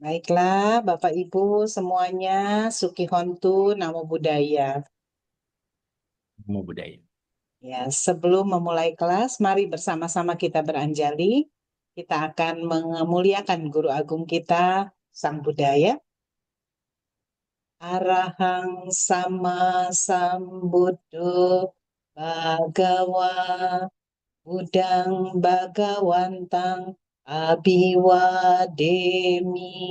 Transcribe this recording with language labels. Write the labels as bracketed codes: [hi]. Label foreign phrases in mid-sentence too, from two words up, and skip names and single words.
[id] Baiklah, Bapak Ibu semuanya, [pi] Suki Hontu, Namo Buddhaya. [id] Ilmu budaya. Ya, sebelum memulai kelas, mari bersama-sama kita beranjali. Kita akan memuliakan Guru Agung kita, Sang Buddha. [pi] Arahang sama sambuddho bhagawa Budang Bhagawantang Abhiwademi.